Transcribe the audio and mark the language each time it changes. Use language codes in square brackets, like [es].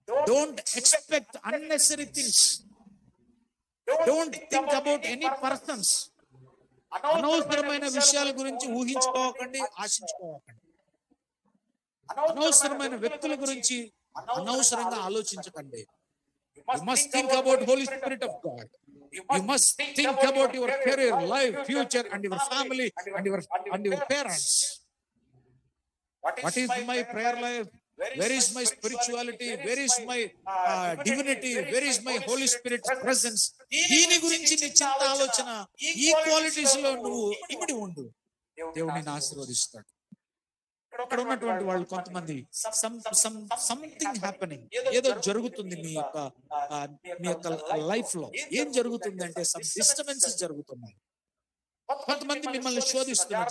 [en] Don't expect unnecessary things. Don't think about any persons. [te] అనవసరమైన విషయాల గురించి ఊహించుకోకండి, ఆశించుకోకండి. అనవసరమైన వ్యక్తుల గురించి అనవసరంగా ఆలోచించకండి. [en] You must think about Holy Spirit of God. You must think about your career, life, future, and your family, and your parents. What is my prayer life? Where is my spirituality? Where is my divinity? Where is my Holy Spirit presence? [te] దీని గురించి నీ చింత ఆలోచన, ఈ qualities లో నువ్వు ఇమిడి ఉండు. దేవుడు నిన్ను ఆశీర్వదిస్తాడు. ఇక్కడ ఉన్నటువంటి వాళ్ళు కొంతమంది [en] something happening, [te] ఏదో జరుగుతుంది మీ యొక్క లైఫ్ లో. ఏం జరుగుతుంది అంటే [en] some disturbances [te] జరుగుతున్నాయి. కొంతమంది మిమ్మల్ని శోధిస్తున్నారు.